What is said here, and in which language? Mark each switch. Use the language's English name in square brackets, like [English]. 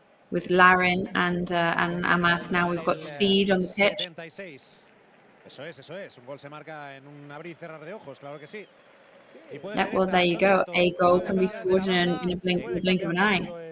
[English] With Larin and Amath now, we've got speed on the pitch. [Spanish] Eso es. Un gol se marca en un abrir y cerrar de ojos, claro que sí. [English] Yeah, well, there you go. A goal can be scored in a blink of an eye.